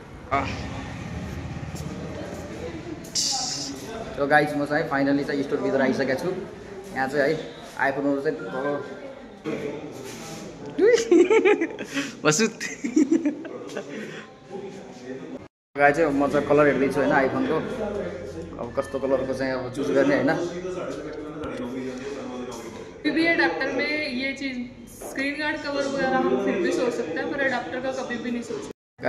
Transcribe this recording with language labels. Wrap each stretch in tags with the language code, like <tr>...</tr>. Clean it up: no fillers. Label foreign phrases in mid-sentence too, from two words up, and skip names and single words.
<ne>त्यो गाइज म चाहिँ फाइनली चाहिँ स्टोरभित्र आइसकेको छु यहाँ चाहिँ है आइफोनहरू चाहिँ बसु गाइज चाहिँ म चाहिँ कलर हेर्दैछु होइन आइफोनको अब कस्तो कलरको चाहिँ अब चुज गर्ने होइन</ne> <hi>भी अडाप्टर में ये चीज स्क्रीन गार्ड कवर वगैरह हम फिर भी सोच सकते हैं पर अडाप्टर का कभी भी नहीं सोच सकते</hi>